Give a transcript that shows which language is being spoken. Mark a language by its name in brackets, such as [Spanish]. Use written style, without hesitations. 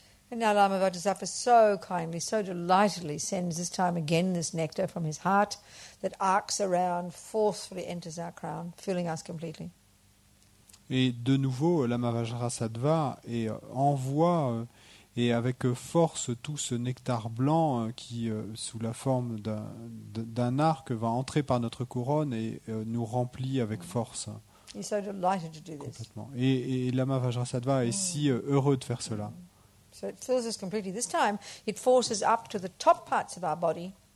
[English] And now Lama Vajrasattva so kindly, so delightedly sends this time again this nectar from his heart that arcs around, forcefully enters our crown, filling us completely. [French] Et de nouveau, Lama Vajrasattva envoie et avec force tout ce nectar blanc qui, sous la forme d'un arc, va entrer par notre couronne et nous remplit avec force. [English] He's so delighted to do this. [French] Complètement. Et Lama Vajrasattva est si heureux de faire cela. [English] So it fills us completely. This time, it forces up to the top parts of our body.